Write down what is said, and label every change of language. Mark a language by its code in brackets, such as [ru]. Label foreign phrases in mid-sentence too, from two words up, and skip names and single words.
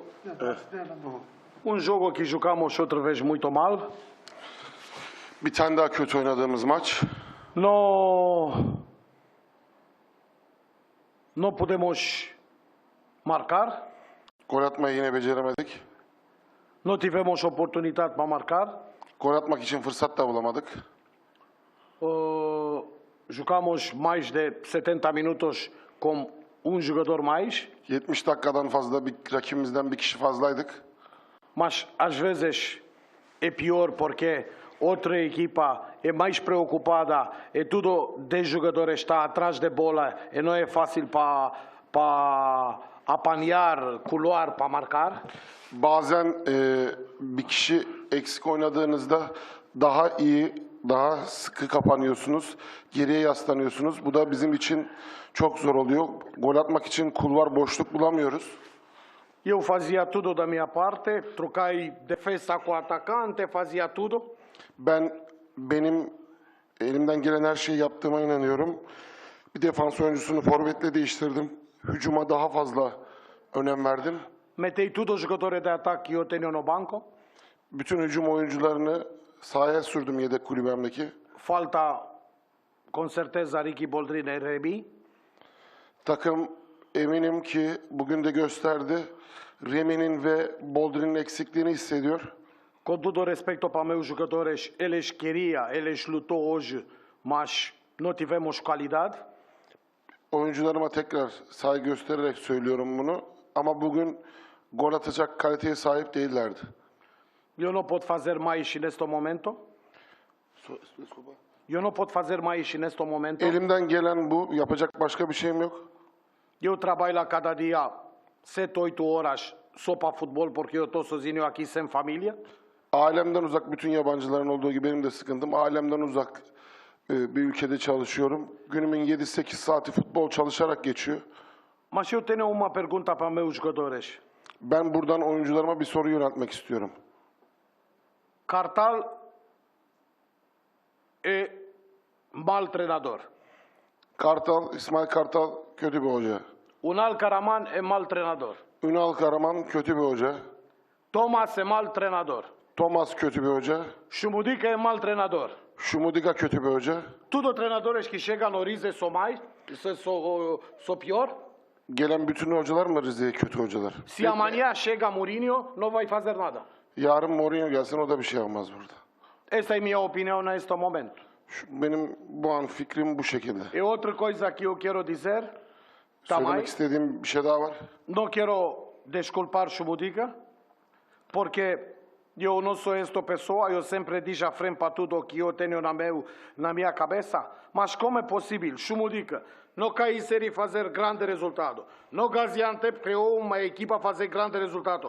[tr] Değerlendirelim. [pt] Jogo que jogamos outra vez muito mal. [tr] Bir tane daha kötü oynadığımız maç. [pt] Não podemos marcar. [tr] Gol atmayı yine beceremedik. [pt] Não tivemos oportunidade para marcar. [tr] Gol atmak için fırsat da bulamadık. [pt] Jogamos mais de 70 minutos com jogador mais. [tr] 70 dakikadan fazla bir rakibimizden bir kişi fazlaydık. [pt] Mas às vezes é pior porque outra equipa é mais preocupada e tudo 10 jogadores está atrás da bola e não é fácil para apanhar, colar para marcar. [tr] Bazen bir kişi eksik oynadığınızda daha iyi, daha sıkı kapanıyorsunuz, geriye yaslanıyorsunuz. Bu da bizim için çok zor oluyor. Gol atmak için kulvar, boşluk bulamıyoruz. [pt] Eu fazia tudo da minha parte, troquei defesa com atacante, fazia tudo. [tr] Benim elimden gelen her şeyi yaptığıma inanıyorum. Bir defans oyuncusunu forvetle değiştirdim. Hücuma daha fazla önem verdim. [pt] Metei tudo os jogadores de ataque que eu tenho no banco. [tr] Bütün hücum oyuncularını sahaya sürdüm yedek kulübemdeki. [pt] Falta com certeza Ricky Boldrin e Rebi. [tr] Takım eminim ki bugün de gösterdi. Remi'nin ve Boldrin'in eksikliğini hissediyor. [pt] Com todo respeito para meus jogadores, eles queriam, eles lutou hoje, mas não tivemos qualidade. [tr] Oyuncularıma tekrar saygı göstererek söylüyorum bunu. Ama bugün gol atacak kaliteye sahip değillerdi. [pt] Eu não posso fazer mais neste momento. Eu não posso fazer mais neste momento. [tr] Elimden gelen bu. Yapacak başka bir şeyim yok. [pt] Eu trabalho cada dia 7-8 horas só para futebol porque eu estou sozinho aqui sem família. [tr] Ailemden uzak, bütün yabancıların olduğu gibi benim de sıkıntım. Ailemden uzak bir ülkede çalışıyorum. Günümün 7-8 saati futbol çalışarak geçiyor. [pt] Mas eu tenho uma pergunta para meus jogadores. [tr] Ben buradan oyuncularıma bir soru yöneltmek istiyorum. [pt] Cartal é mal treinador. [tr] İsmail Kartal kötü bir hoca. [pt] Unal Karaman é mal treinador. [tr] Ünal Karaman kötü bir hoca. [pt] Thomas é mal treinador. [tr] Thomas kötü bir hoca. [pt] Şumudica é mal treinador. [tr] Şumudiga kötü bir hoca. [pt] Tudo treinadores que chegam no Rize são mais, são pior. [tr] Gelen bütün hocalar mı Rize'ye kötü hocalar? [pt] Se amanhã chega Mourinho, não vai fazer nada. [tr] Yarın Mourinho gelsin o da bir şey yapmaz burada. [pt] Essa é a minha opinião neste momento. [tr] Benim bu an fikrim bu şekilde. [pt] E outra coisa que eu quero dizer, [tr] Söylemek [pt] também, [tr] istediğim bir şey daha var. [pt] não quero desculpar Şumudica, porque Eu não sou esta pessoa, eu sempre digo à frente para tudo o que eu tenho na minha cabeça. Mas como é possível? Chumudica, não cair e fazer grande resultado. No Gaziantep criou uma equipa a fazer grande resultado.